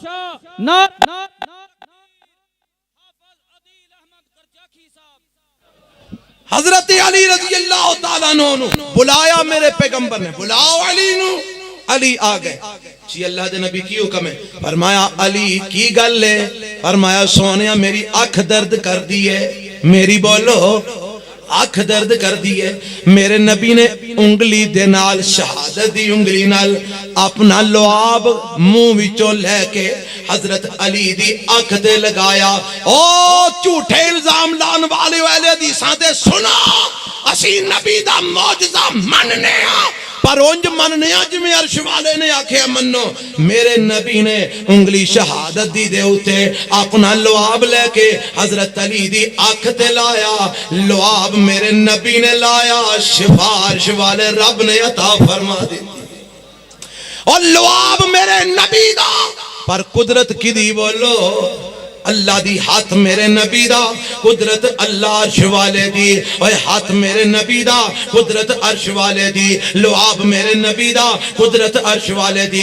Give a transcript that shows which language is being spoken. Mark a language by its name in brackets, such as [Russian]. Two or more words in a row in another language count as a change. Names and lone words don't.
[Punjabi] حضرت علی [Arabic] رضی اللہ تعالیٰ عنہ [Punjabi] بلایا میرے پیغمبر نے، بلاؤ علی نو۔ علی آگئے، جی اللہ دے نبی کی حکم ہے؟ فرمایا علی کی گل لے؟ فرمایا سونیا میری اکھ درد کر دیئے، میری بولو اکھ درد کر دیئے۔ میرے نبی نے انگلی دے نال، شہادت دی انگلی نال اپنا لعاب منہ وچوں لے کے حضرت علی دی اکھ دے لگایا۔ او جھوٹے الزام لان والے حدیثاں دے سنا، اسی نبی دا معجزہ مننے ہاں، پر اونج مننے ہاں جویں عرش والے نے آکھے منو۔ میرے نبی نے انگلی شہادت دی دے اتے اپنا لعاب لے کے حضرت علی دی اکھ تے لایا، لعاب میرے نبی نے لایا، شفا عرش والے رب نے عطا فرما دی، اور لعاب میرے نبی دا، پر قدرت کی دی بولو اللہ دی، ہاتھ میرے نبی دا، قدرت اللہ عرش والے دی، اور ہاتھ میرے نبی دا، قدرت عرش والے دی، لعاب میرے نبی دا، قدرت عرش والے دی۔